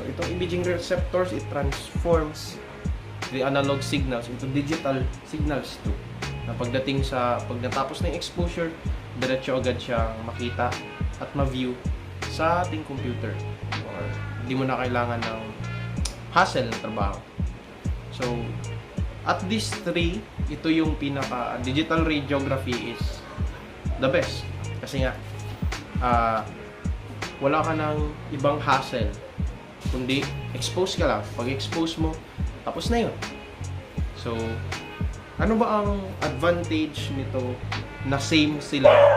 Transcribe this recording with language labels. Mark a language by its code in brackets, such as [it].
[en] So, [tl] itong [en] imaging receptors, it transforms the analog signals into digital signals too. [tl] Na pagdating sa natapos ng exposure, diretso agad siyang makita at ma-view sa ating computer. Or hindi mo na kailangan ng hassle ng trabaho. [en] So, at these three, [tl] ito yung [en] digital radiography is the best. [tl] Kasi nga, wala ka ng ibang hassle, kundi expose ka lang. Pag expose mo, tapos na yun. So, ano ba ang advantage nito na same sila?